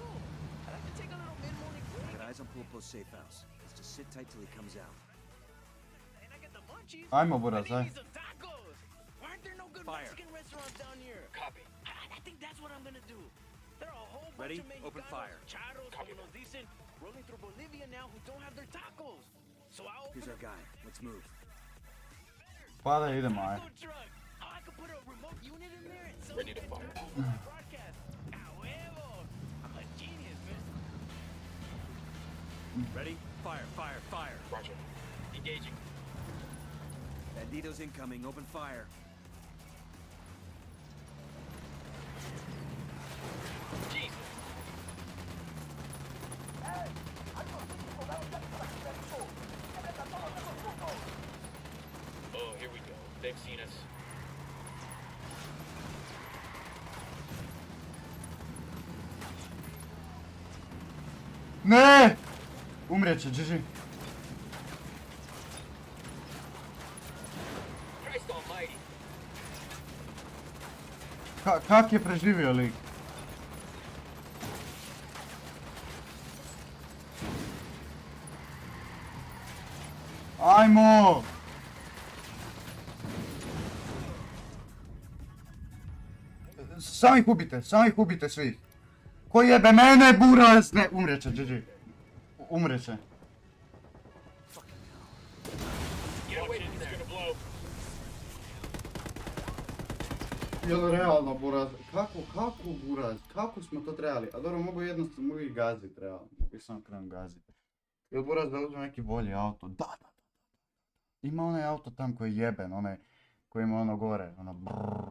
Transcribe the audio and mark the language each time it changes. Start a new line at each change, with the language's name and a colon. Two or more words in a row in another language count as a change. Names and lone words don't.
English: I like to take a little mid-morning I break. got eyes on Pulpo's safe house. Let's just sit tight till he comes out. And I get the munchies.
Croatian: Ajmo,
English: I
Croatian: Buraz,
English: need
Croatian: aj.
English: me some tacos. Why aren't there no good Fire. Mexican restaurants down here? Copy. I think that's what I'm gonna do. There are a whole bunch Ready? of Mexicanos, Open fire. charros, Copy
Spanish: como nos dicen,
English: rolling through Bolivia now who don't have their tacos. So I open Here's a our guy. Let's move.
Croatian: Pa da idemo, aj.
English: taco truck. Oh, I could put a remote unit in there and sell Ready to fire. broadcast.
Spanish: A huevo.
English: I'm a genius, man. Ready? Fire, fire, fire. Roger. Engaging. Banditos incoming. Open fire. Jesus. Oh, here we go. They've seen us.
Croatian: Ne! Umrijet će,
English: GG. Christ almighty.
Croatian: Kak je preživio lik? Ajmo! Samo ih ubite svi. Ko jebe mene, Buraz? Ne, umrijet će, GG. Umrijet će.
English: Get away, he's gonna blow.
Croatian: Jel realno, Buraz? Kako, Buraz? Kako smo to trebali? A dobro, mogu ih gazit, realno. Mogu ih samo krenut gazit. Jel Buraz da uzme neki bolji auto? Da. Ima onaj auto tam koji je jeben, onaj koji ima ono gore, ono brrrr.